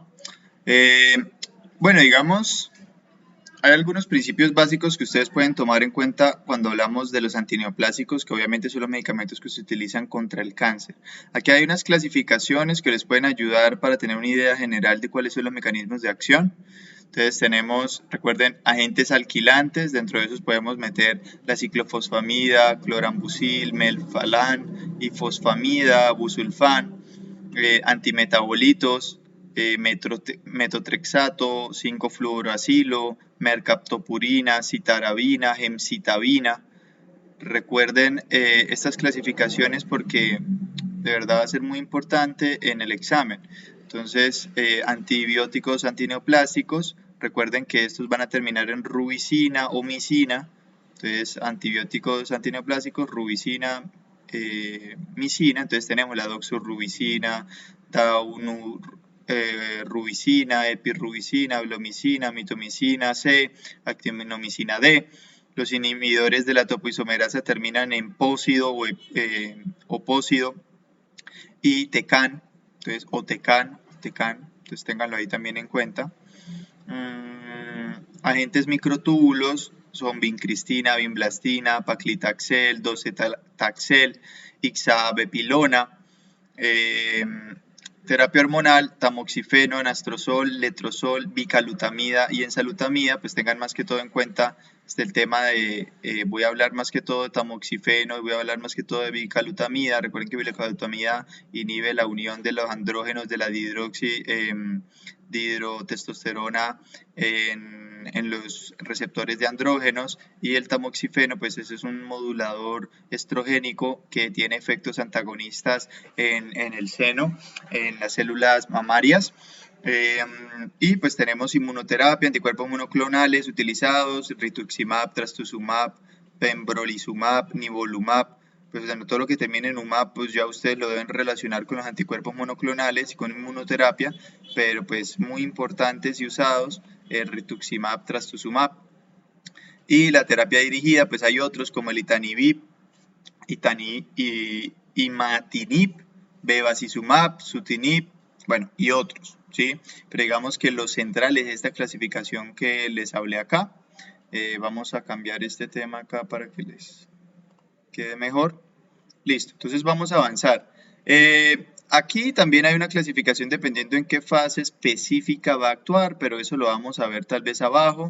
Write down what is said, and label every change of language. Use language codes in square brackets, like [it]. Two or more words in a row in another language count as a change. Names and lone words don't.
[es] Eh, bueno, digamos, hay algunos principios básicos que ustedes pueden tomar en cuenta cuando hablamos de los antineoplásicos, que obviamente son los medicamentos que se utilizan contra el cáncer. Aquí hay unas clasificaciones que les pueden ayudar para tener una idea general de cuáles son los mecanismos de acción. Entonces tenemos, recuerden, agentes alquilantes, dentro de esos podemos meter la ciclofosfamida, clorambucil, melphalan, ifosfamida, busulfán, antimetabolitos, metotrexato, 5-fluoroacilo, mercaptopurina, citarabina, gemcitabina. Recuerden estas clasificaciones porque de verdad va a ser muy importante en el examen. Entonces, antibióticos antineoplásicos, recuerden que estos van a terminar en rubicina o micina. Entonces, antibióticos antineoplásicos, rubicina, micina. Entonces, tenemos la doxorubicina, rubicina, epirubicina, blomicina, mitomicina C, actinomicina D. Los inhibidores de la topoisomerasa terminan en pósido o pósido y tecan, entonces, o tecan, entonces ténganlo ahí también en cuenta. Agentes microtúbulos son vincristina, vinblastina, paclitaxel, docetaxel, ixabepilona. Terapia hormonal, tamoxifeno, anastrozol, letrozol, bicalutamida y enzalutamida, pues tengan más que todo en cuenta el tema de, voy a hablar más que todo de tamoxifeno y voy a hablar más que todo de bicalutamida. Recuerden que bicalutamida inhibe la unión de los andrógenos de la dihidrotestosterona en los receptores de andrógenos, y el tamoxifeno pues ese es un modulador estrogénico que tiene efectos antagonistas en el seno, en las células mamarias. Y pues tenemos inmunoterapia, anticuerpos monoclonales utilizados, rituximab, trastuzumab, pembrolizumab, nivolumab. Pues bueno, todo lo que termine en UMAP, pues ya ustedes lo deben relacionar con los anticuerpos monoclonales y con inmunoterapia, pero pues muy importantes y usados, el rituximab, trastuzumab. Y la terapia dirigida, pues hay otros como el itanibib, imatinib, bevacizumab, sutinib, bueno, y otros, ¿sí? Pero digamos que los centrales de esta clasificación que les hablé acá, vamos a cambiar este tema acá para que les quede mejor. Listo, entonces vamos a avanzar. Aquí también hay una clasificación dependiendo en qué fase específica va a actuar, pero eso lo vamos a ver tal vez abajo.